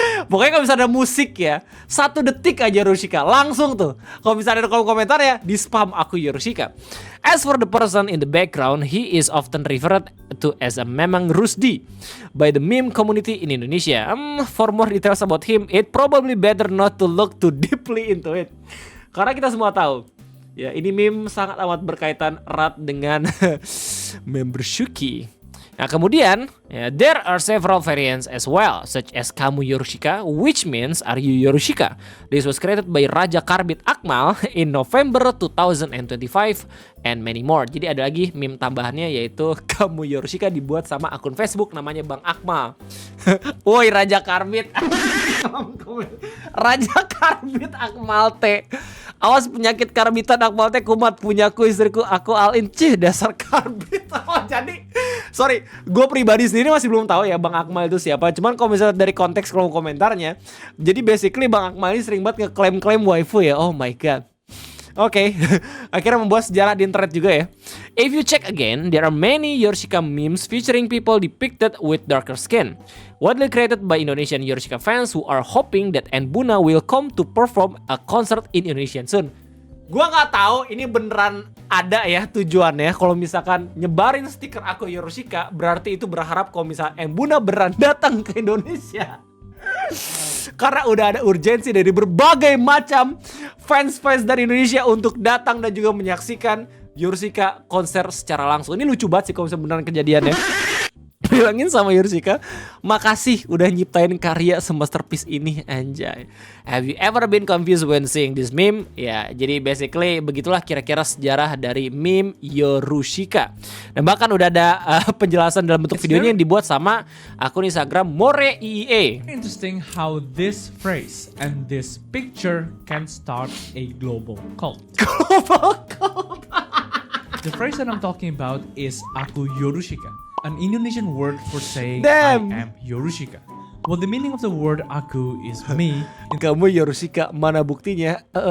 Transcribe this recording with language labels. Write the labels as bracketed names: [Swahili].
[Indonesian] Pokoknya kalau misalnya ada musik ya 1 detik aja Yorushika langsung tuh. Kalau misalnya ada kolom komentar ya di spam Aku Yorushika. [English] As for the person in the background, he is often referred to as a Mamang Rusdi by the meme community in Indonesia. For more details about him, it probably better not to look too deeply into it. [Indonesian] Karena kita semua tahu ya ini meme sangat amat berkaitan erat dengan member Suki. Nah kemudian, [English] there are several variants as well, such as Kamu Yorushika, which means are you Yorushika. This was created by Raja Karbit Akmal in November 2025 and many more. [Indonesian] Jadi ada lagi meme tambahannya yaitu Kamu Yorushika dibuat sama akun Facebook namanya Bang Akmal. Woi Raja Karbit. Raja Karbit Akmal teh. Awas penyakit karbitan Akmal teh kumat punyaku istriku aku alin dasar karbit. Oh jadi sorry, gue pribadi sendiri masih belum tahu ya Bang Akmal itu siapa. Cuman kalau misalnya dari konteks kolom komentarnya, jadi basically Bang Akmal ini sering banget ngeklaim-klaim waifu ya. [English] Oh my god. [Indonesian] Oke, akhirnya membuat sejarah di internet juga ya. [English] If you check again, there are many Yorushika memes featuring people depicted with darker skin. Widely created by Indonesian Yorushika fans who are hoping that Buna will come to perform a concert in Indonesia soon. [Indonesian] Gua nggak tahu ini beneran ada ya tujuannya. Kalau misalkan nyebarin stiker aku Yorushika, berarti itu berharap kalau misalkan Buna beneran datang ke Indonesia. Karena udah ada urgensi dari berbagai macam fans-fans dari Indonesia untuk datang dan juga menyaksikan Yorushika konser secara langsung. Ini lucu banget sih kalau misalnya beneran kejadiannya. Bilangin sama Yorushika, makasih udah nyiptain karya semasterpiece ini, anjay. [English] Have you ever been confused when seeing this meme? [Indonesian] Ya, jadi basically begitulah kira-kira sejarah dari meme Yorushika. Dan bahkan udah ada penjelasan dalam bentuk videonya yang dibuat sama akun Instagram More IE. [English] Interesting how this phrase and this picture can start a global cult. Global cult. The phrase that I'm talking about is Aku Yorushika, an Indonesian word for saying Damn. I am Yorushika. Well, the meaning of the word Aku is me. [Indonesian] Kamu Yorushika, mana buktinya?